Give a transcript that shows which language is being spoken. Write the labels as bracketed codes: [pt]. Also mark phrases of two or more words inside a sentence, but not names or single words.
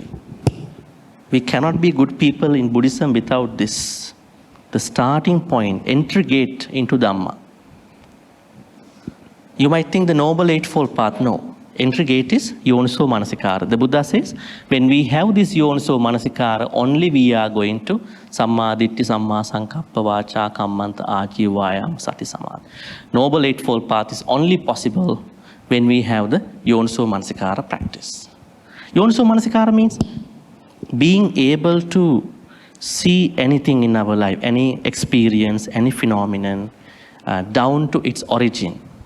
[en] We cannot be good people in Buddhism without this. The starting point, entry gate into Dhamma. You might think the Noble Eightfold Path, no. entry gate is [pi] Yoniso Manasikara. [en] The Buddha says, when we have this [pi] Yoniso Manasikara, [en] only we are going to [pi] Samma Ditti, Samma Sankappa, Vacha, Kammanta, Ajivayam, Sati Samadhi. [en] Noble Eightfold Path is only possible when we have the [pi] Yoniso Manasikara [en] practice. [pi] Yoniso Manasikara [en] means being able to see anything in our life, any experience, any phenomenon, down to its origin.